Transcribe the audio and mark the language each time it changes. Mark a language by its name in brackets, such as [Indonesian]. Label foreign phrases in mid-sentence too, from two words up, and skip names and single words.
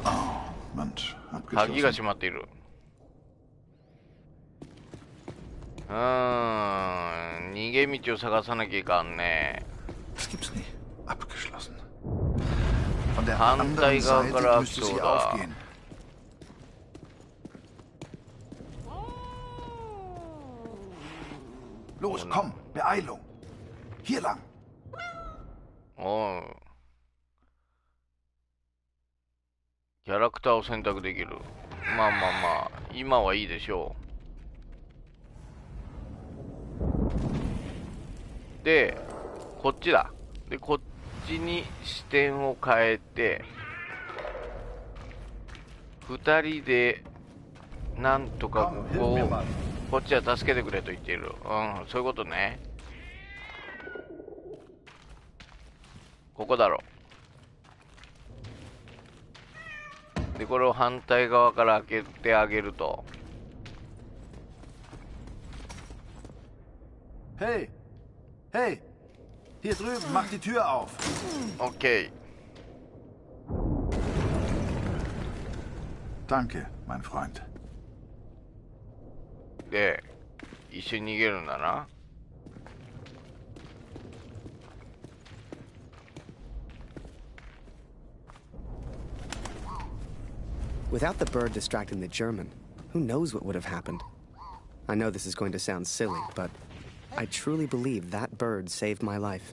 [Japanese] 鍵が閉まっている。逃げ道を探さなきゃいかんね。反対側から開くそうだ。 [German] Los, komm, Beeilung. Hier lang. [Japanese] おう。キャラクターを選択できる。まあまあまあ、今はいいでしょう。で、こっちだ。で、こっちに視点を変えて、二人で、なんとかこっちは助けてくれと言っている。うん、そういうことね。ここだろ。で、これを反対側から開けてあげると。 [English] Hey! Hey! [German] Hier drüben, mach die Tür auf! [English] OK。 [German] Danke, mein Freund. [Japanese] で、一緒に逃げるんだな。 [English] Without the bird distracting the German, who knows what would have happened? I know this is going to sound silly, but I truly believe that bird saved my life.